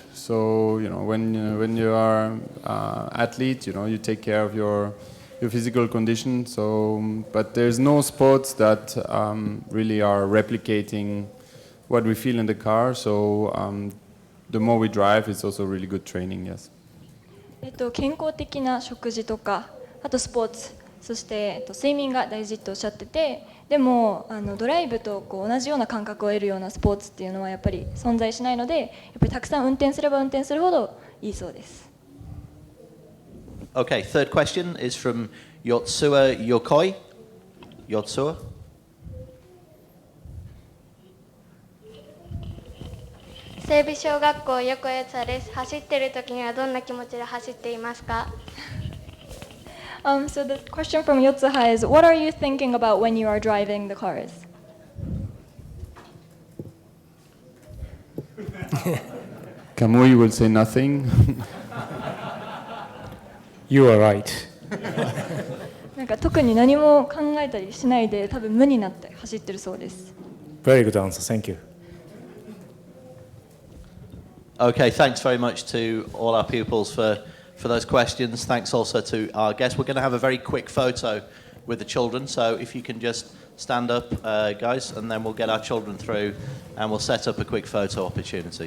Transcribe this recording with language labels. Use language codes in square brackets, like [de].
[en] So when you are athlete, you take care of your physical condition. So, but there's no sports that really are replicating what we feel in the car. So the more we drive, it's also really good training. Yes. [ja] 健康的な食事とか、あとスポーツ、そして睡眠が大事とおっしゃってて、でもドライブと同じような感覚を得るようなスポーツっていうのはやっぱり存在しないので、やっぱりたくさん運転すれば運転するほどいいそうです。 [en] Okay, third question is from Yotsua Yokoi. Yotsua. [ja] 整備小学校横谷津です。走ってる時にはどんな気持ちで走っていますか？ [en] So the question from Yotsuha is, what are you thinking about when you are driving the cars? Kamui will say nothing. you are right. [ja] なんか特に何も考えたりしないで多分無になって走ってるそうです。 [en] Very good answer. Thank you. Okay, thanks very much to all our pupils for those questions. Thanks also to our guests. We're going to have a very quick photo with the children, so if you can just stand up, guys, and then we'll get our children through and we'll set up a quick photo opportunity.